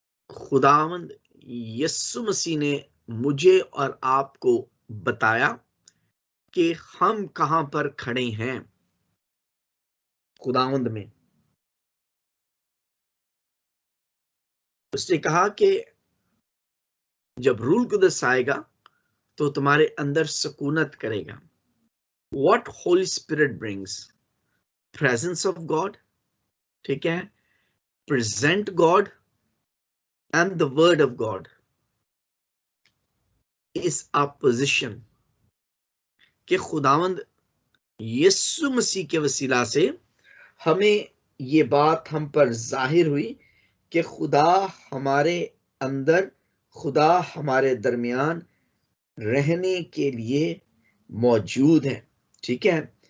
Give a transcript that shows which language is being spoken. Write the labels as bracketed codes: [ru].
[hi] खुदावंद यीशु मसीह ने मुझे और आपको बताया कि हम कहां पर खड़े हैं खुदावंद में। उसने कहा कि जब रूल कुदस आएगा तो तुम्हारे अंदर सुकूनत करेगा। [en] What Holy Spirit brings? Presence of God, [hi] ठीक है, [en] present God and the word of God is our position। [hi] कि खुदावंद यीशु मसीह के वसीला से हमें ये बात हम पर जाहिर हुई कि खुदा हमारे अंदर, खुदा हमारे दरमियान रहने के लिए मौजूद है, ठीक है।